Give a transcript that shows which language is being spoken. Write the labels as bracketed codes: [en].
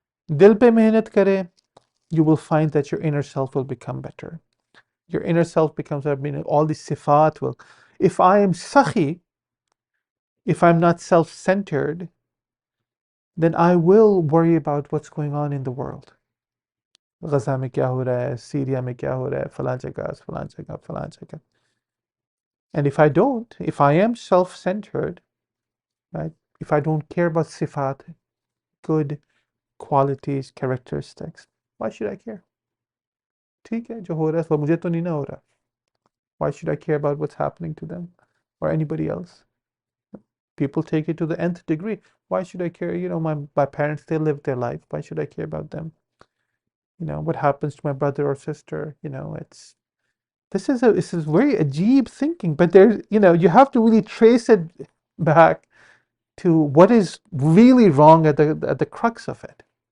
[hi] दिल पे मेहनत करें, [en] you will find that your inner self will become better. Your inner self becomes, all the sifat will. If I am sakhi, if I'm not self-centered, then I will worry about what's going on in the world. [hi] गजा में क्या हो रहा है, Syria में क्या हो रहा है, फलां जगह, फलां जगह, फलां जगह. [en] And if I don't, if I am self-centered, right, if I don't care about sifat, good qualities, characteristics, why should I care? [hi] ठीक है, जो हो रहा है वो मुझे तो नहीं ना हो रहा. [en] Why should I care about what's happening to them or anybody else? People take it to the nth degree. Why should I care? My parents, they live their life. Why should I care about them? What happens to my brother or sister? This is very ajeeb thinking, but you have to really trace it back to what is really wrong at the crux of it.